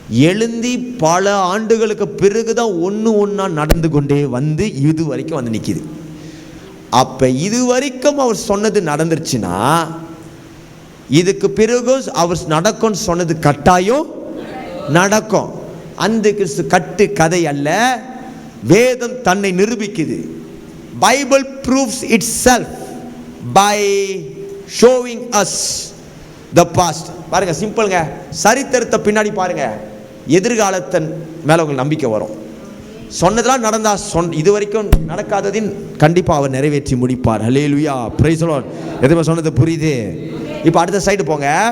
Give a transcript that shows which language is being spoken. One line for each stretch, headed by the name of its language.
Tamil: எழுந்தி பல ஆண்டுகளுக்கு பிறகுதான் ஒன்றா நடந்து கொண்டே வந்து இது வரைக்கும் வந்து நிற்கிது. அப்போ இது வரைக்கும் அவர் சொன்னது நடந்துருச்சுன்னா, இதுக்கு பிறகு அவர் நடக்கும்னு சொன்னது கட்டாயம் நடக்கும். அந்த கிறிஸ்து கட்டு கதை அல்ல, வேதம் தன்னை நிரூபிக்குது.
English: Bible proves itself by showing us the past.
Tamil: பாருங்க, சிம்பிள்ங்க. சரித்திரத்தை பின்னாடி பாருங்க, எதிர்காலத்தின் மேல உங்களுக்கு நம்பிக்கை வரும். சொன்னதெல்லாம் நடந்தா இது வரைக்கும் நடக்காததின் கண்டிப்பாக அவர் நிறைவேற்றி முடிப்பார். ஹல்லேலூயா, பிரைஸ் தி லார்ட். எதுமே சொன்னது புரியுது? இப்போ அடுத்த சைடு போங்க.